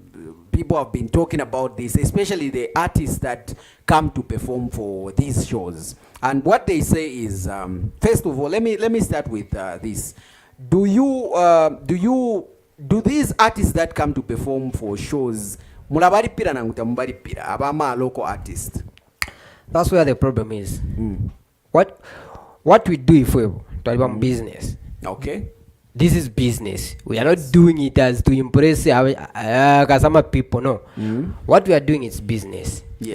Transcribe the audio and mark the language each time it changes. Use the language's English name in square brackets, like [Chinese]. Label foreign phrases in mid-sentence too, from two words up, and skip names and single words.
[English] People have been talking about this, especially the artists that come to perform for these shows. And what they say is, first of all, let me start with this. Do these artists that come to perform for shows [Bemba] mulabaripira na mutamubaripira abama [English] local artists? That's where the problem is. What we do if we talk business. Okay. This is business. We are not doing it as to impress some people. No. What we are doing is business. Yes.